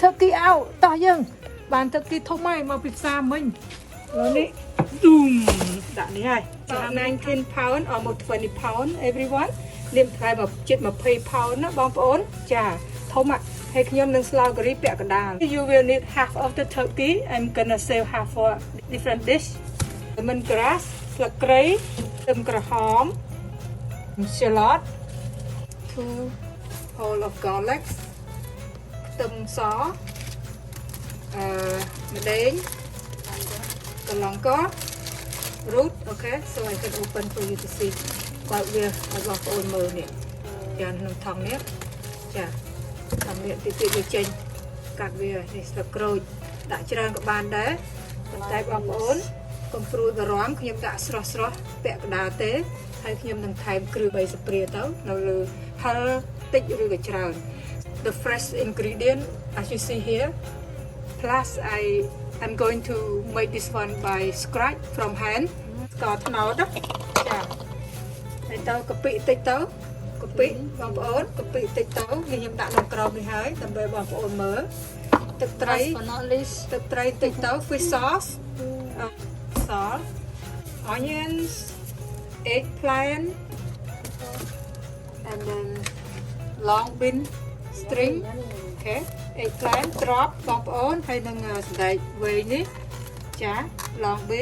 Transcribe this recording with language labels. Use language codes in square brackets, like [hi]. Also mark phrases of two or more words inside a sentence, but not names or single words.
[en] turkey out [km] តោះយើងបាន turkey ធំហើយមកពីផ្សារមិញឥឡូវនេះឌូមដាក់នេះហើយ [en] 19 pound almost 20 pound everyone [km] លាមថ្លៃមកជិត20 pound ណាបងប្អូនចាធំហើយខ្ញុំនឹងស្លការីពាក់កណ្ដាល [en] You will need half of the turkey I'm gonna save half for different dish [km] lemongrass ស្លឹកគ្រៃខ្ទឹមក្រហម shallot [en] 2 whole of garlic [km] ខ្ទឹមសម្ដេងកន្លងក [en] root okay so I can open for you to see [km] បើវាឲ្យបងប្អូនមើលនេះចាក្នុងថង់នេះ ចាថង់នេះតិចវាចេញកាត់វានេះស្លឹកក្រូចដាក់ច្រើនក៏បានដែរប៉ុន្តែបងប្អូនកុំព្រួយបារម្ភខ្ញុំ ដាក់ស្រស់ពាក់កណ្ដាលទេហើយខ្ញុំនឹងថែមគ្រឿង3ស្ព្រាទៅនៅលើហិលតិចឬក៏ច្រើន [en] The fresh ingredient as you see here plus I'm going to make this one by scratch from hand [km] ស្ករត្នោតចាហើយទៅកាពិតិចទៅកាពិបងប្អូនកាពិតិចទៅខ្ញុំដាក់នៅក្រោមនេះហើយដើម្បីបងប្អូនមើលទឹកត្រីតិចទៅ [en] fish sauce salt onions eggplant and then long bean string okay eggplant drop [km] បងប្អូនហើយនឹងសណ្តែកវែងនេះចា [en] long bean